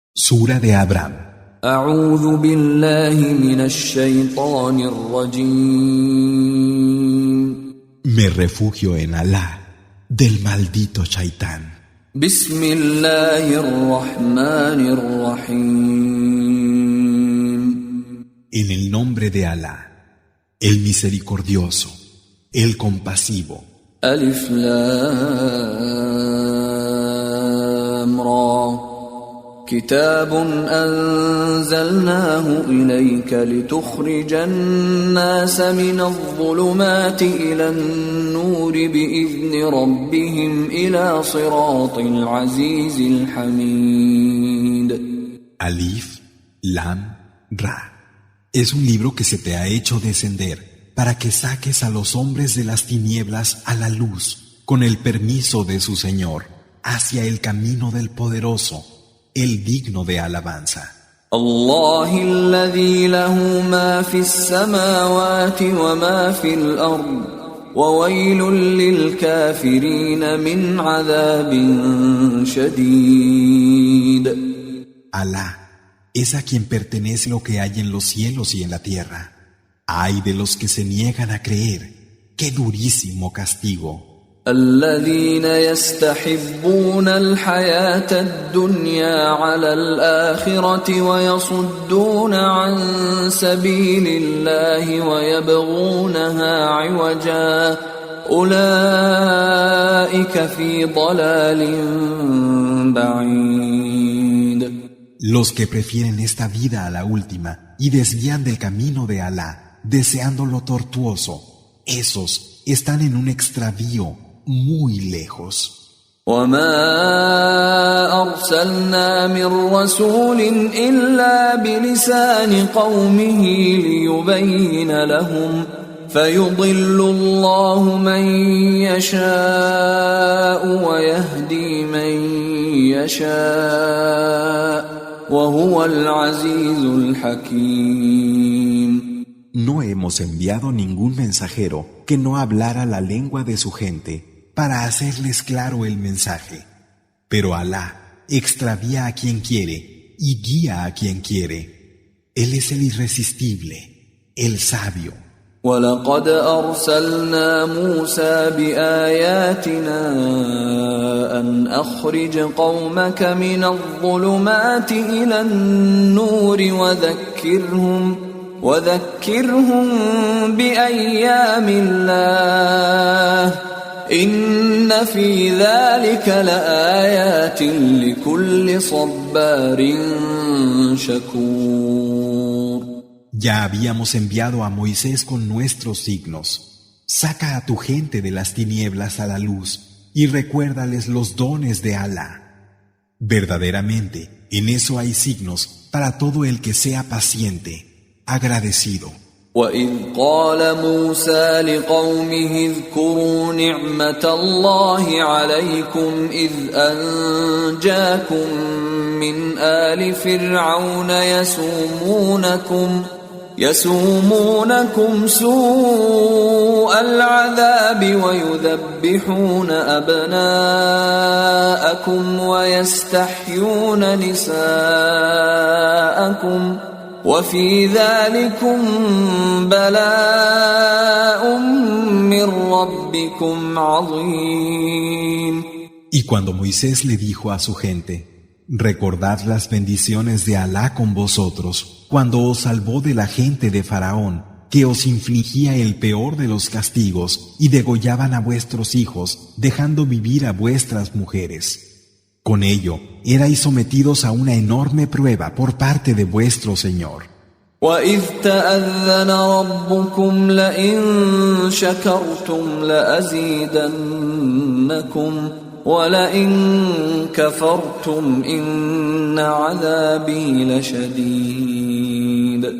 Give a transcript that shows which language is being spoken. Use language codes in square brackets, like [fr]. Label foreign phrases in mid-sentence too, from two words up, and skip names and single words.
[es] Sura de Abraham. [ar] أعوذ بالله من الشيطان الرجيم. [es] Me refugio en Alá, del maldito Shaitán. [ar] بسم الله الرحمن الرحيم. [es] En el nombre de Alá, el misericordioso, el compasivo. [ar] ألف لام را كتاب أنزلناه إليك لتخرج الناس من الظلمات إلى النور بإذن ربهم إلى صراط العزيز الحميد. [es] Alif, Lam, Ra. Es un libro que se te ha hecho descender para que saques a los hombres de las tinieblas a la luz, con el permiso de su Señor, hacia el camino del poderoso, el digno de alabanza. [ar] الله الذي له ما في السماوات وما في الأرض وويل للكافرين من عذاب شديد. [es] Alá es a quien pertenece lo que hay en los cielos y en la tierra. Ay de los que se niegan a creer, qué durísimo castigo. [ar] الذين يستحبون الحياة الدنيا على الآخرة ويصدون عن سبيل الله ويبغونها عوجا أولئك في ضلال بعيد. [es] Los que prefieren esta vida a la última y desvían del camino de Alá, deseando lo tortuoso, esos están en un extravío muy lejos. [ar] وما أرسلنا من رسول إلا بلسان قومه ليبين لهم فيضل الله من يشاء ويهدي من يشاء وهو العزيز الحكيم. [es] No hemos enviado ningún mensajero que no hablara la lengua de su gente para hacerles claro el mensaje. Pero Alá extravía a quien quiere y guía a quien quiere. Él es el irresistible, el sabio. [ar] ولقد أرسلنا موسى بآياتنا أن أخرج قومك من الظلمات إلى النور وذكرهم بأيام الله إن في ذلك لآيات لكل صبار شكور. [es] Ya habíamos enviado a Moisés con nuestros signos. Saca a tu gente de las tinieblas a la luz y recuérdales los dones de Alá. Verdaderamente, en eso hay signos para todo el que sea paciente, agradecido. [ar] وَإِذْ قَالَ مُوسَى لِقَوْمِهِ اذْكُرُوا نِعْمَةَ اللَّهِ عَلَيْكُمْ إِذْ أَنْجَاكُمْ مِنْ آلِ فِرْعَوْنَ يَسُومُونَكُمْ سُوءَ الْعَذَابِ وَيُذَبِّحُونَ أَبْنَاءَكُمْ وَيَسْتَحْيُونَ نِسَاءَكُمْ وَفِي ذَلِكُمْ بَلَاءٌ مِّن رَّبِّكُمْ عَظِيمٌ. [es] Y cuando Moisés le dijo a su gente: recordad las bendiciones de Alá con vosotros, cuando os salvó de la gente de Faraón, que os infligía el peor de los castigos y degollaban a vuestros hijos, dejando vivir a vuestras mujeres. Con ello, erais sometidos a una enorme prueba por parte de vuestro Señor. [ar] وَإِذْ تَأَذَّنَ رَبُّكُمْ لَئِن شَكَرْتُمْ لَأَزِيدَنَّكُمْ وَلَئِن كَفَرْتُمْ إِنَّ عَذَابِي لَشَدِيدٌ.